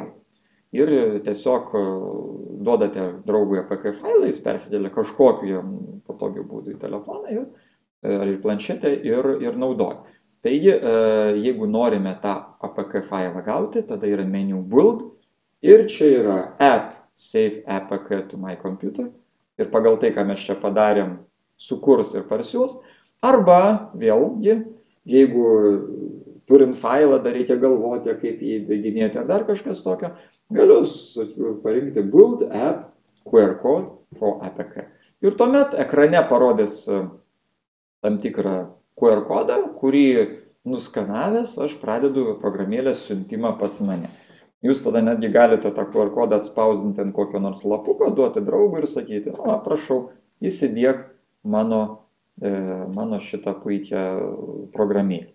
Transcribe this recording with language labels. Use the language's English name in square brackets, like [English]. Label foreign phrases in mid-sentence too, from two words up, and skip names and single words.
[Lithuanian] Ir tiesiog duodate draugui APK failą, jis persidėlė kažkokiu patogiu būdu į telefoną ar į planšetę ir naudoja. Taigi, jeigu norime tą APK failą gauti, tada yra menu build ir čia yra [English] app save APK to my computer [Lithuanian] ir pagal tai, ką mes čia padarėm, sukurs ir parsiūs. Arba vėlgi, jeigu turint failą, dar reikia galvoti, kaip jį įdieginėti ar dar kažkas tokio, galiu parinkti [English] build app QR code for APK. [Lithuanian] Ir tuomet ekrane parodys tam tikrą QR kodą, kurį nuskanavęs aš pradedu programėlės siuntimą pas mane. Jūs tada netgi galite tą QR kodą atspausdinti ant kokio nors lapuko, duoti draugui ir sakyti, prašau, įsidiek mano šitą puikią programėlę.